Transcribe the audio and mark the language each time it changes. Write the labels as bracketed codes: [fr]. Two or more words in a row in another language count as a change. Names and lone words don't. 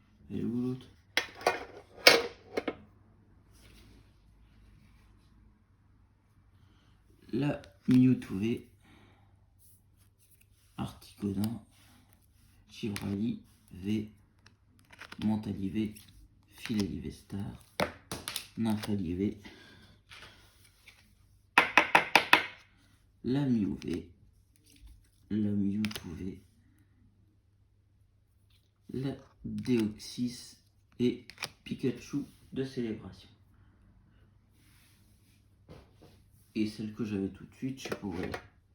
[fr] Elle est où l'autre? La Mewtwo V, Articodin, Chivrali V, Mentali V, Filali V Star, Nymphali V, la Mew V, la Mewtwo V, la Deoxys et Pikachu de célébration. Et celle que j'avais tout de suite, je sais pas où elle est.